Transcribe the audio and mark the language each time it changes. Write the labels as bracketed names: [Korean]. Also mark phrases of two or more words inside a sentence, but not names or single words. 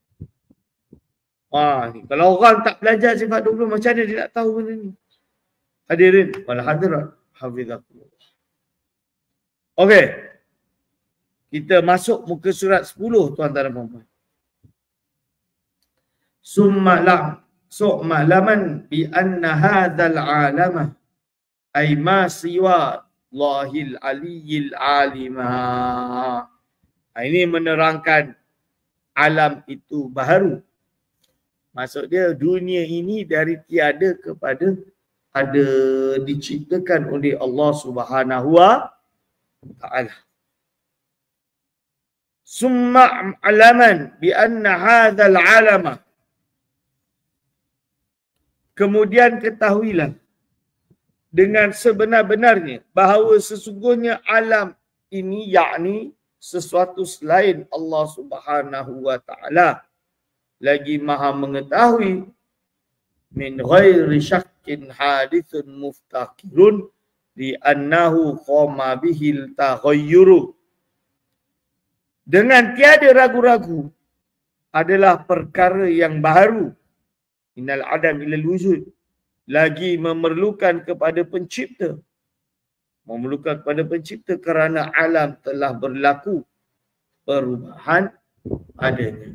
[Malay] Ni, kalau orang tak belajar sifat 20, macam mana dia nak tahu benda ni? [Arabic] الحاضرين والحاضرات حفظكم الله. [Malay] Okey. Kita masuk muka surat 10 tuan-tuan dan puan-puan. [Arabic] ثم اعلم بأن هذا العالم أي ما سوى الله العلي العليم. [Malay] Ini menerangkan alam itu baharu. Maksud dia dunia ini dari tiada kepada ada, diciptakan oleh Allah [Arabic] سبحانه وتعالى. ثم اعلم بأن هذا العالم. [Malay] Kemudian ketahuilah dengan sebenar-benarnya bahawa sesungguhnya alam ini, yakni sesuatu selain Allah [Arabic] سبحانه وتعالى, [Malay] lagi maha mengetahui, [Arabic] من غير شك حادث مفتقر لأنه قام به التغير. [Malay] Dengan tiada ragu-ragu adalah perkara yang baharu. [Arabic] إن العدم إلى الوجود. [Malay] Lagi memerlukan kepada pencipta. Memerlukan kepada pencipta kerana alam telah berlaku perubahan adanya.